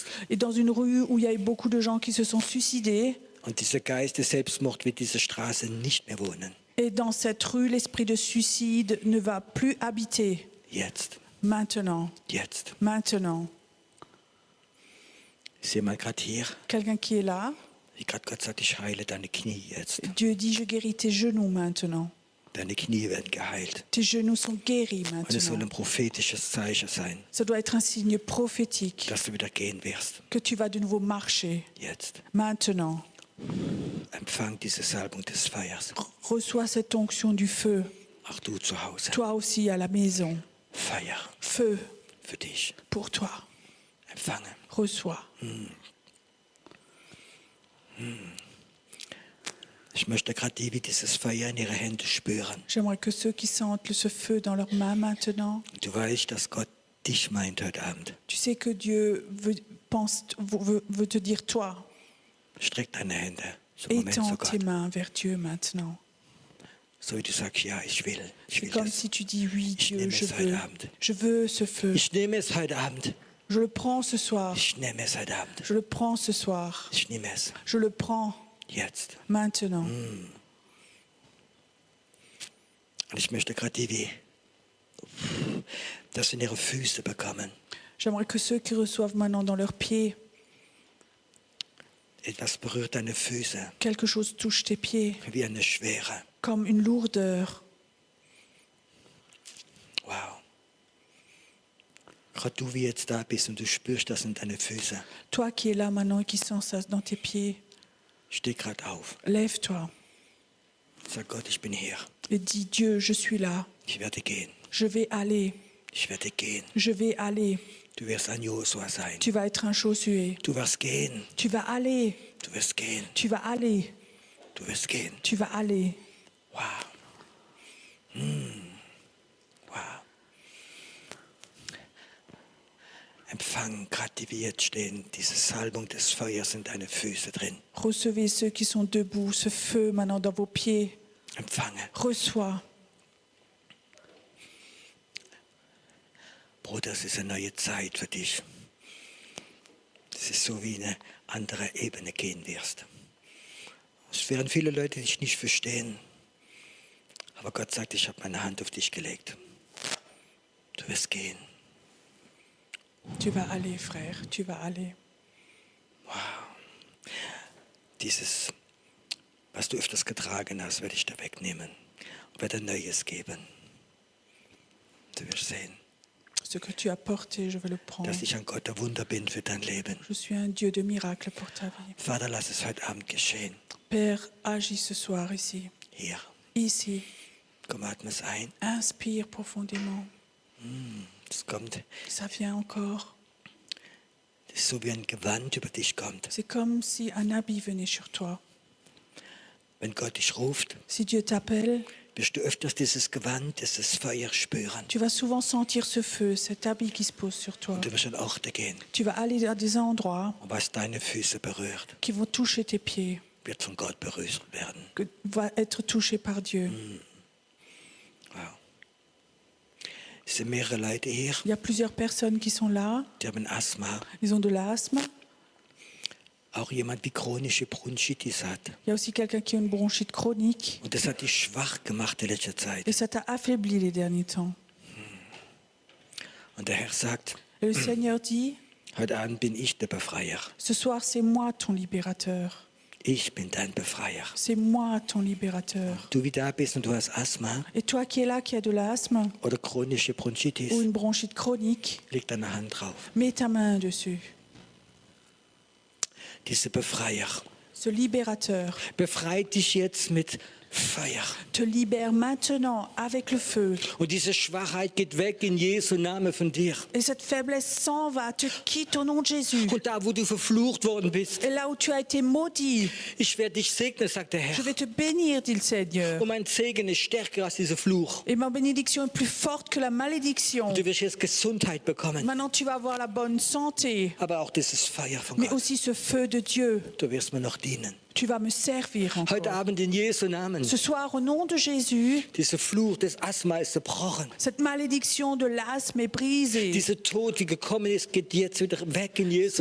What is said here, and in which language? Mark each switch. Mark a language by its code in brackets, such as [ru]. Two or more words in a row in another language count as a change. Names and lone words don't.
[fr] et dans une rue où il y a eu beaucoup de gens qui se sont suicidés. [de] Und dieser Geist des Selbstmords wird diese Straße nicht mehr wohnen. [fr] Et dans cette rue, l'esprit de suicide ne va plus habiter. [de] Jetzt, [fr] Maintenant, [de] jetzt. [fr] maintenant. [de] Ich sehe mal gerade hier, [fr] Quelqu'un qui est là, [de] wie gerade Gott sagt, ich heile deine Knie jetzt. [fr] Dieu dit, je guéris tes genoux maintenant. [de] Deine Knie werden geheilt. [fr] Tes genoux sont guéris [de] Und es soll ein [fr] maintenant. [de] prophetisches Zeichen sein, [fr] Ça doit être un signe prophétique [de] dass du wieder gehen wirst. [fr] que tu vas de nouveau marcher. [de] Jetzt. [fr] Maintenant, [de] Empfang diese Salbung des Feuers. [fr] reçois cette onction du feu. [de] Auch du zu Hause. [fr] Toi aussi à la maison. [de] Feuer [fr] Feu [de] für dich. [fr] pour toi. [de] Empfange. [fr] Reçois. [de] Ich möchte gerade die, wie dieses Feuer in ihre Hände spüren. [fr] J'aimerais que ceux qui sentent ce feu dans leurs mains maintenant, [de] Du weißt, dass Gott dich meint heute Abend. [fr] tu sais que Dieu veut te dire toi. [de] Streck deine Hände zum Moment zu [fr] Étends tes [de] Gott. [fr] mains vers Dieu maintenant. [de] So wie du sagst, ja, ich will [fr] C'est comme [de] das. [fr] si tu dis oui, [de] Ich [fr] Dieu, [de] nehme [fr] je [de] es heute [fr] veux. [de] Abend. [fr] Je veux ce feu. [de] Ich nehme es heute Abend. [fr] Je le prends ce soir. [de] Ich nehme es heute Abend. [fr] Je le prends ce soir. [de] Ich nehme es [fr] Je le prends [de] jetzt. [fr] maintenant. [de] Und ich möchte gerade die, wie das in ihre Füße bekommen. [fr] J'aimerais que ceux qui reçoivent maintenant dans leurs pieds, [de] Etwas berührt deine Füße, [fr] quelque chose touche tes pieds, [de] wie eine Schwere. [fr] comme une lourdeur. Wow. [de] Gerade du, wie jetzt da bist und du spürst das in deine Füße. [fr] Toi qui es là maintenant et qui sens ça dans tes pieds, [de] Steh gerade auf. [fr] lève-toi [de] Sag Gott, ich bin hier. [fr] et dis Dieu, je suis là. [de] Ich werde gehen. [fr] Je vais aller. [de] Ich werde gehen. [fr] Je vais aller. [de] Du wirst ein Josua sein. [fr] Tu vas être un Josué. [de] Du wirst gehen. [fr] Tu vas aller. [de] Du wirst gehen. [fr] Tu vas aller. [de] Du wirst gehen. [fr] Tu vas aller. Wow. Wow. [de] Empfang, gerade die wir jetzt stehen, diese Salbung des Feuers in deine Füße drin. [fr] Recevez ceux qui sont debout, ce feu maintenant dans vos pieds. [de] Empfange. [fr] Reçois. [de] Bruder, es ist eine neue Zeit für dich. Es ist so, wie eine andere Ebene gehen wirst. Es werden viele Leute dich nicht verstehen. Aber Gott sagt, ich habe meine Hand auf dich gelegt. Du wirst gehen. [fr] Tu vas aller, frère. Tu vas aller. [de] Dieses, was du öfters getragen hast, werde ich da wegnehmen und werde Neues geben. Du wirst sehen, [fr] Ce que tu as porté, je vais le prendre. [de] dass ich ein Gott der Wunder bin für dein Leben. [fr] Je suis un Dieu de miracle pour ta vie. [de] Vater, lass es heute Abend geschehen. [fr] Père, agis ce soir ici. [de] Hier, [fr] Ici. [de] komm, atme es ein. [fr] Inspire profondément. [de] Es kommt, [fr] Ça vient encore. [de] es ist so wie ein Gewand über dich kommt. [fr] C'est comme si un habit venait sur toi. [de] Wenn Gott dich ruft, [fr] Si Dieu t'appelle, [de] wirst du öfters dieses Gewand, dieses Feuer spüren. [fr] tu vas souvent sentir ce feu, cet habit qui se pose sur toi. [de] Und du wirst an Orte gehen. [fr] Tu vas aller à des endroits [de] Und was deine Füße berührt, [fr] qui vont toucher tes pieds, [de] wird von Gott berührt werden. [fr] que va être touché par Dieu. Wow. [de] Es sind mehrere Leute hier, [fr] Il y a plusieurs personnes qui sont là. [de] die haben Asthma. [fr] Ils ont de l'asthme. [de] Auch jemand wie chronische Bronchitis hat. [fr] Il y a aussi quelqu'un qui a une bronchite chronique. [de] Und das hat dich schwach gemacht in letzter Zeit. [fr] Et ça t'a affaibli les derniers temps. [de] Und der Herr sagt, [fr] Et le Seigneur dit, [de] heute Abend bin ich der Befreier. [fr] ce soir c'est moi ton libérateur. [de] Ich bin dein Befreier. [fr] C'est moi ton libérateur. [de] Du wie da bist und du hast Asthma [fr] Et toi qui es là, qui as de l'asthme [de] oder chronische [fr] ou [de] Bronchitis, [fr] une bronchite chronique, [de] leg deine Hand drauf. [fr] mets ta main dessus. [de] Dieser Befreier [fr] Ce libérateur [de] befreit dich jetzt mit Feuer. [fr] te libère maintenant avec le feu. [de] Und diese Schwachheit geht weg in Jesu Namen von dir. [fr] Et cette faiblesse s'en va, te quitte au nom de Jésus. [de] Und da, wo du verflucht worden bist, [fr] Et là où tu as été maudit, [de] ich werde dich segnen, sagt der [fr] je [de] Herr. [fr] vais te bénir, dit le Seigneur. [de] Und mein Segen ist stärker als dieser Fluch. [fr] Et ma bénédiction est plus forte que la malédiction. [de] Du wirst jetzt Gesundheit bekommen, [fr] Maintenant, tu vas avoir la bonne santé, [de] aber auch dieses Feuer von [fr] mais [de] Gott. [fr] aussi ce feu de Dieu. [de] Du wirst mir noch dienen. [fr] Tu vas me servir [de] Heute [fr] encore. [de] Abend in Jesu Namen. [fr] Ce soir, au nom de Jésus, [de] Dieser Fluch des Asthma ist zerbrochen. [fr] cette malédiction de l'asthme est brisée. [de] Dieser Tod, die gekommen ist, geht jetzt wieder weg in Jesu